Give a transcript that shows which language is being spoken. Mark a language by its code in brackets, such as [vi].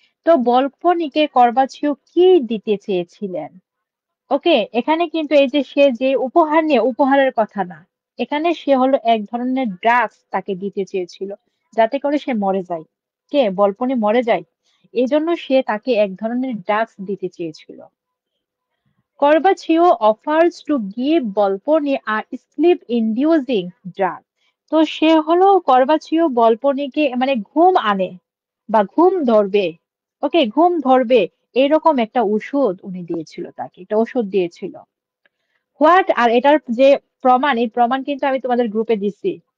[bn] তো বলপনিকে করবাচিও কি দিতে চেয়েছিলেন? ওকে, এখানে কিন্তু এই যে সে যে উপহার নিয়ে, উপহারের কথা না, এখানে সে হলো এক ধরনের ড্রাগস তাকে দিতে চেয়েছিল, যাতে করে সে মরে যায়। কে? বলপনি মরে যায়। এই জন্য সে তাকে এক ধরনের ড্রাগস দিতে চেয়েছিল। [en] Corbacio offers to give Volpone a sleep-inducing drug. [bn] তো সে হলো করবাচিও বলপনিকে মানে ঘুম আনে বা ঘুম ধরবে, ওকে ঘুম ধরবে এরকম একটা ওষুধ উনি দিয়েছিল, তাকে একটা ওষুধ দিয়েছিল। হোয়াট, আর এটার যে প্রমাণ, এই প্রমাণ কিন্তু আমি তোমাদের গ্রুপে দিছি।